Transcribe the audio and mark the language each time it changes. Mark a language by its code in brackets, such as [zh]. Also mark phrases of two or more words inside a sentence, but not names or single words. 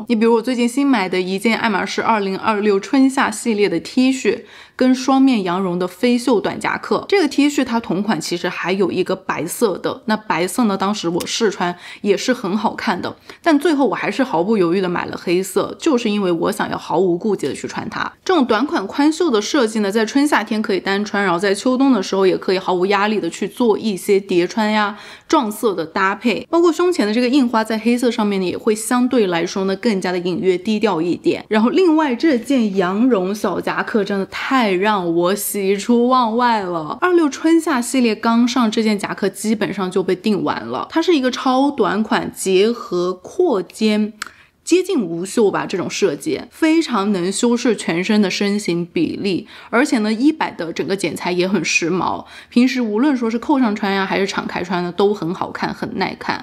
[zh] 你比如我最近新買的一件愛馬仕2026春夏系列的 T 恤跟雙面羊絨的飛袖短夾克，這個 T 恤它同款其實還有一個白色的，那白色呢當時我試穿也是很好看的，但最後我還是毫不猶豫的買了黑色，就是因為我想要毫無顧忌的去穿它。這種短款寬袖的設計呢，在春夏天可以單穿，然後在秋冬的時候也可以毫無壓力的去做一些疊穿呀、撞色的搭配，包括胸前的這個印花在黑色上面呢也會相對來說呢更加的隱約低調一點。然後另外這件羊絨小夾克真的太讓我喜出望外了，26春夏系列剛上，這件夾克基本上就被訂完了。它是一個超短款結合闊肩接近無袖吧，這種設計非常能修飾全身的身形比例，而且呢衣擺的整個剪裁也很時髦，平時無論說是扣上穿呀還是敞開穿呢都很好看，很耐看。